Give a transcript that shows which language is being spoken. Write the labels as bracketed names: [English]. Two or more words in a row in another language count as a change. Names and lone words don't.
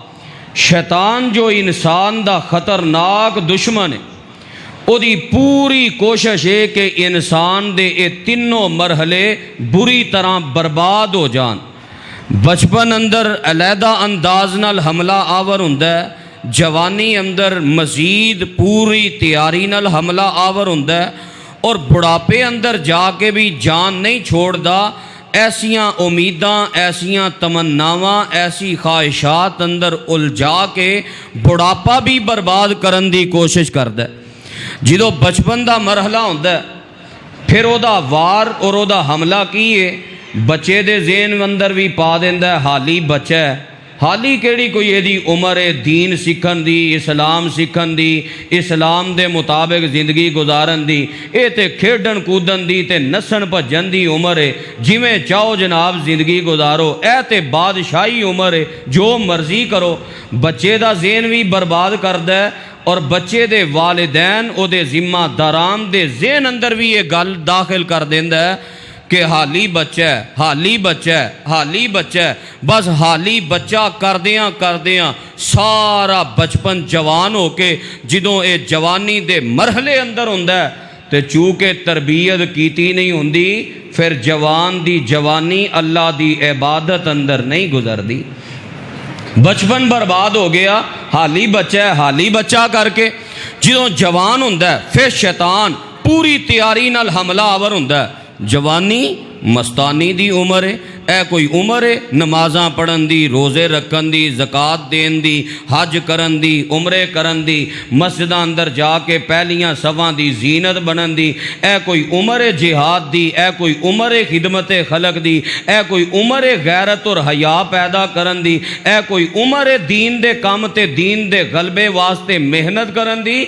[Punjabi] شیطان جو انسان دا خطرناک دشمن ہے، او دی پوری کوشش ہے کہ انسان دے یہ 3 مرحلے بری طرح برباد ہو جان۔ بچپن اندر علیحدہ انداز نال حملہ آور ہوندا ہے، جوانی اندر مزید پوری تیاری نال حملہ آور ہوندا ہے، اور بڑھاپے اندر جا کے بھی جان نہیں چھوڑدا۔ ایسیاں امیداں، ایسیاں تمناواں، ایسی خواہشات اندر الجھا کے بڑھاپا بھی برباد کرن دی کوشش کردا ہے۔ جدو بچپن دا مرحلہ ہوندا ہے، پھر او دا وار اور او دا حملہ کیے بچے دے ذہن اندر بھی پا دیندا ہے، حالی بچہ ہے، حالی کیڑی کوئی ایدی عمر ہے دین سکھن دی، اسلام سکھن دی، اسلام دے مطابق زندگی گزارن دی، اے تے کھیڈن کودن دی تے نسن بھجن دی عمر ہے، جویں چاہو جناب زندگی گزارو، اے تے بادشاہی عمر ہے، جو مرضی کرو۔ بچے دا ذہن بھی برباد کردا ہے، اور بچے دے والدین او دے ذمہ داران دے ذہن اندر بھی یہ گل داخل کر دیندا ہے کہ حالی بچہ ہے، حالی بچہ ہے، حالی بچہ ہے۔ بس حالی بچہ کردیاں سارا بچپن جوان ہو کے جدوں اے جوانی دے مرحلے اندر ہوندا ہے تے چونکہ تربیت کیتی نہیں ہوندی، پھر جوان دی جوانی اللہ دی عبادت اندر نہیں گزردی۔ بچپن برباد ہو گیا، حالی بچہ ہے، حالی بچہ کر کے جدوں جوان ہوندا ہے، پھر شیطان پوری تیاری نال حملہ آور ہوندا ہے۔ جوانی مستانی دی عمر ہے، ایہہ کوئی عمر ہے نمازاں پڑھن دی، روزے رکھن دی، زکوٰۃ دین دی، حج کرن دی، عمرے کرن دی، مسجداں اندر جاکے پہلیاں صفاں دی زینت بنن دی. اے کوئی عمر ہے جہاد دی، اے کوئی عمر ہے خدمت خلق دی، اے کوئی عمر ہے غیرت اور حیا پیدا کرن دی، اے کوئی عمر ہے دین دے کام تے دین دے غلبے واسطے محنت کرن دی.